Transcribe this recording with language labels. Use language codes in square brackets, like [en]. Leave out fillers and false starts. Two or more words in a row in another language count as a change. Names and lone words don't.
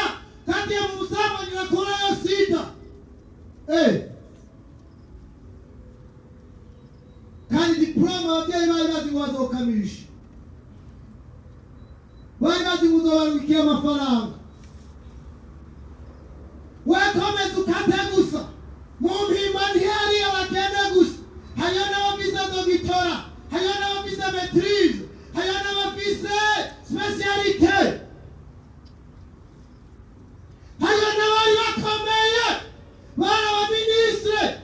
[rn] Ukatiye mu busambanyi urakurayo sida. Kandi diploma ababyeyi bari bazi ngo bazokamirisha. Bari bazi ngo uzobarukira amafaranga. Wekomeza ukate gusa. Mu mpimba ntihari abagenda gusa. Hariyo n'abafise dogitora. Hariyo n'abafise maîtrise. Hariyo n'abafise spécialité. Hariyo n'abari bakomeye. Bari abaministre.